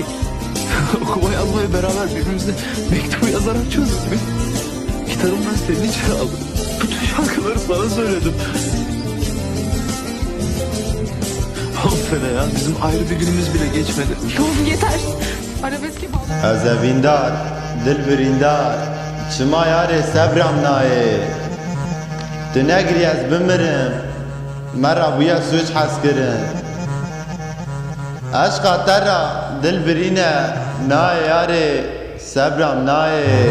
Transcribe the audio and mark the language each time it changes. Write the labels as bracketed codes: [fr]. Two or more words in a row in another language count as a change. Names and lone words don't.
[tr] Okuma yazmayı beraber birbirimize mektubu yazarak çözdük. Gitarımı ben senin için aldım. Bütün şarkıları sana söyledim. 10 sene ya. Bizim ayrı bir günümüz bile geçmedi. Oğlum yeter. Arabeske bağlı. [ku] Ez evîndar, dil birîndar, çima yarê sebram nayê. Tu negirî ez bimirim, me ra bûye sûç hez kirin. Eşqa te ra dil birîne, nayê yarê sebram nayê.